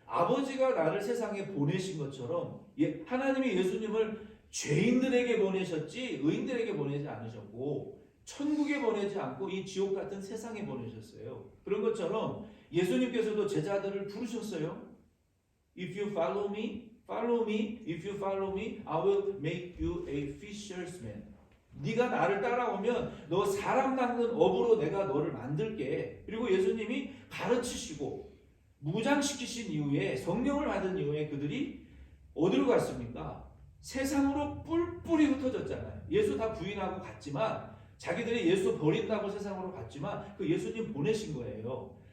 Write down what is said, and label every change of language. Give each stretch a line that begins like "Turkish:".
Korean: 아버지가 나를 세상에 보내신 것처럼 하나님이 예수님을 죄인들에게 보내셨지 의인들에게 보내지 않으셨고 천국에 보내지 않고 이 지옥 같은 세상에 보내셨어요. 그런 것처럼 예수님께서도 제자들을 부르셨어요.
English: If you follow me, follow me. If you follow me, I will make you a fisherman.
Korean: 네가 나를 따라오면 너 사람 낚는 업으로 내가 너를 만들게. 그리고 예수님이 가르치시고 무장시키신 이후에 성령을 받은 이후에 그들이 어디로 갔습니까? 세상으로 뿔뿔이 흩어졌잖아요. 예수 다 부인하고 갔지만 자기들이 예수 버린다고 세상으로 갔지만 그 예수님 보내신 거예요.